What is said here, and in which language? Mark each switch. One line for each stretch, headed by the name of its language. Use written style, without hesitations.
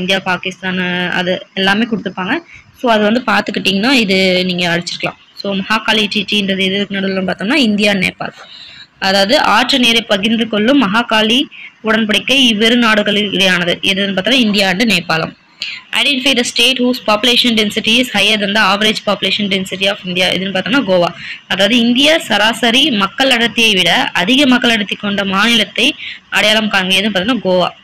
Tamil: India, Pakistan அது எல்லாமே கொடுத்துருப்பாங்க. ஸோ அது வந்து பார்த்துக்கிட்டிங்கன்னா இது நீங்கள் அடிச்சிருக்கலாம். ஸோ மகாகாலி ட்ரீட்டின்றது எதுக்கு நடுவில் பார்த்தோம்னா இந்தியா, நேபாள். அதாவது ஆற்று நீரை பகிர்ந்து கொள்ளும் மகாகாலி உடன்படிக்கை இவ்விரு நாடுகளில் இடையானது. எதுன்னு பார்த்தோம்னா India and Nepal.
English: Identify the state whose population density is higher than the average population density of India.
Tamil: இதுன்னு பார்த்தோம்னா கோவா. அதாவது இந்திய சராசரி மக்கள் அடர்த்தியை விட அதிக மக்கள் அடர்த்தி கொண்ட மாநிலத்தை அடையாளம் காண்க. எதுன்னு பார்த்தோம்னா கோவா.